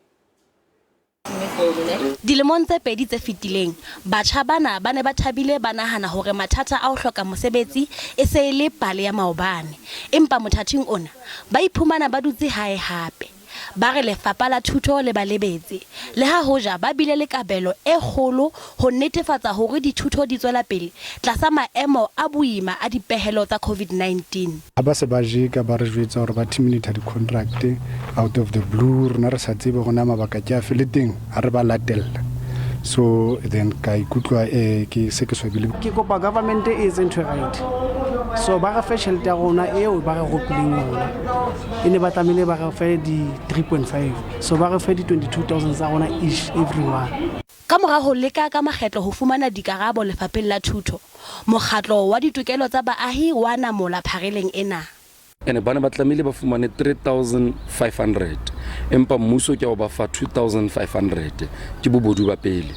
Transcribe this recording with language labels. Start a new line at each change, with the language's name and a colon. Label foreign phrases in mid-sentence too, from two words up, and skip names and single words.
Southern Sotho: Dilemong tse pedi tse fetileng batjha bana ba ne ba thabile ba nahana hore mathata a ho hloka mosebetsi e se le pale ya maobane, empa mothating ona ba iphumana ba dutse hae hape. Ba re lefapha la thuto le ba lebetse le ha hoja ba bile le kabelo e kgolo ho netefatsa hore dithuto di tswela pele tlasa maemo a boima a dipehelo tsa COVID-19. Ha ba se ba jeka ba re jwetsa hore ba terminate di-contract
English: out of the blue
Southern Sotho: rena re sa tsebe gona mabaka ke a feleteng ha re ba latella.
English: So then
Southern Sotho: ka ikutlwa ke se ke swabile. Ke kopa
English: government is into right.
Southern Sotho: So ba re fe tšhelete ya rona eo ba re gopileng yona e ne ba tlamehile ba re fe di 3.5 so ba re fe di 22,000 tsa rona
English: each everyone.
Southern Sotho: Ka mora ho leka ka makgetlo ho fumana dikarabo lefapheng la thuto mokgatlo wa ditokelo tsa baahi wa namola phareleng ena. Ene bana ba tlamehile ba fumane 3,500 empa mmuso ke ba fa 2,500 ke bobodu ba pele.